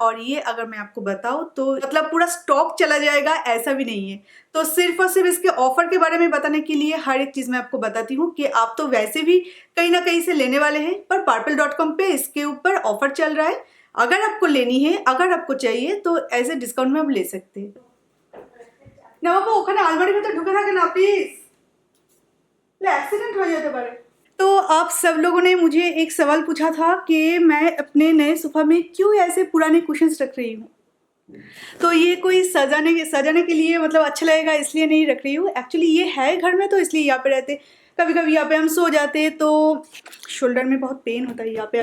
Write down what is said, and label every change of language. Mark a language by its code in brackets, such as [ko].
[hi] और ये अगर मैं आपको बताऊँ तो मतलब पूरा स्टॉक चला जाएगा, ऐसा भी नहीं है। तो सिर्फ और सिर्फ इसके ऑफर के बारे में बताने के लिए हर एक चीज़ मैं आपको बताती हूँ कि आप तो वैसे भी कहीं ना कहीं से लेने वाले हैं, पर purple.com पे इसके ऊपर ऑफर चल रहा है। अगर आपको लेनी है, अगर आपको चाहिए तो ऐसे डिस्काउंट में आप ले सकते हैं ना। [bn] बाबा ওখানে আলমারির ভিতর ঢুকে থাকে না প্লিজ, [hi] एक्सीडेंट हो जाते पारे। तो आप सब लोगों ने मुझे एक सवाल पूछा था कि मैं अपने नए सोफा में क्यों ऐसे पुराने कुशन्स रख रही हूँ। तो ये कोई सजाने के लिए मतलब अच्छा लगेगा इसलिए नहीं रख रही हूँ। एक्चुअली ये है घर में तो इसलिए यहाँ पे रहते। कभी कभी यहाँ पे हम सो जाते तो शोल्डर में बहुत पेन होता है यहाँ पे।